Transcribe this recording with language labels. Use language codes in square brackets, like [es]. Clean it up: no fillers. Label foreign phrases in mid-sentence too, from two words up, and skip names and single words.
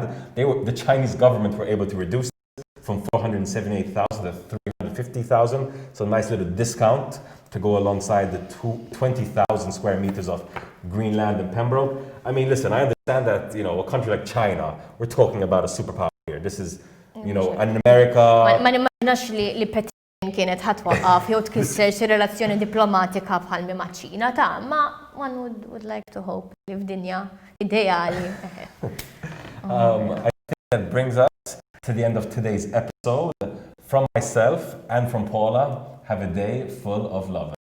[en] The Chinese government were able to reduce it from 478,000 to 350,000. So a nice little discount to go alongside the 20,000 square meters of green land in Pembroke. I mean, listen, I understand that, a country like China, we're talking about a superpower here. This is, an America. [mt] Ma nimmaġinax li Pekin kienet ħatwaqqaf jew tkisser xi relazzjoni diplomatika bħal ma' Ċina ma [en] one would like to hope [mt] li f'dinja ideali. [en] I think that brings us to the end of today's episode. From myself and from Paula, have a day full of love.